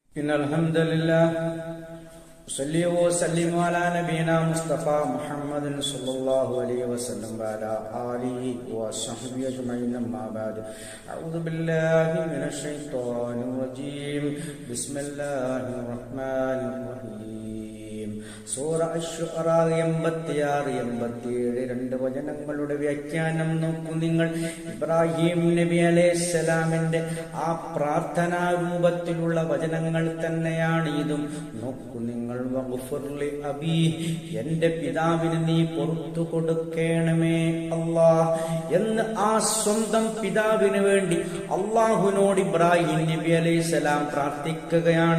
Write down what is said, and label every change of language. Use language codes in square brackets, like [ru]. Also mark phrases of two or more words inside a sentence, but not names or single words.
[ar] إن الحمد لله صلي وسلم على نبينا مصطفى محمد صلى الله عليه وسلم وعلى آله وصحبه أجمعين أما بعد أعوذ بالله من الشيطان الرجيم بسم الله الرحمن الرحيم [ml] സൂറ അശ്ശുഅറ 86-87 രണ്ട് വചനങ്ങളുടെ വ്യാഖ്യാനം നോക്കൂ നിങ്ങൾ. ഇബ്രാഹിം നബി അലൈഹിസ്സലാമിന്റെ ആ പ്രാർത്ഥനാ രൂപത്തിലുള്ള വചനങ്ങൾ തന്നെയാണ് ഇതും. നോക്കൂ നിങ്ങൾ. [ar] واغفر لأبي, [ml] എന്റെ പിതാവിന് നീ പുറത്തു കൊടുക്കണമേ അല്ലാഹ് എന്ന് ആ സ്വന്തം പിതാവിന് വേണ്ടി അള്ളാഹുവിനോട് ഇബ്രാഹിം നബി അലൈഹിസ്സലാം പ്രാർത്ഥിക്കുകയാണ്.